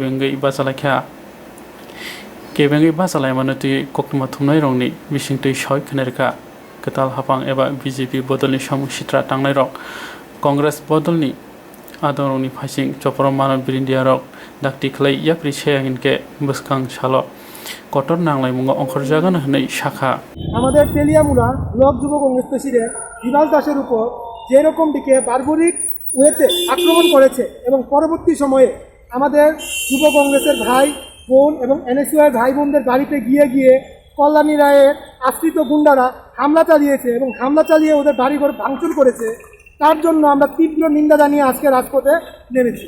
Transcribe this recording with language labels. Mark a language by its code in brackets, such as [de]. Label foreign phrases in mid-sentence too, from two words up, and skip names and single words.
[trp] केबेंगै बाचालाय मानति कक्टमा थुमनाय रंनि बिसिंतै सावै खनेरका कताल हापां एबा BJP बदलनि सामुं सित्रा थांनाय रक कांग्रेस बदलनि आदंरंनि फाइसिं जपरमान ब्रिन्दियारक दाक्ति खलै याप्रि सेयागिनके बुस्कां सालो कटर नांलाय मुंगा अंखर जागोन होननाय शाखा [bn] আমাদের তেলিয়ামুড়া ব্লক যুব কংগ্রেস প্রেসিডেন্ট বিভাস দাসের উপর যে রকম দিকে [en] barbaric way [bn] আক্রমণ করেছে এবং পরবর্তী সময়ে আমাদের যুব কংগ্রেসের ভাই বোন এবং NSCI ভাই বোনদের বাড়িতে গিয়ে কল্যাণী রায়ের আশ্রিত গুন্ডারা হামলা চালিয়েছে এবং হামলা চালিয়ে ওদের বাড়িঘর ভাঙচুর করেছে তার জন্য আমরা তীব্র নিন্দা জানিয়ে আজকে রাজপথে নেমেছি।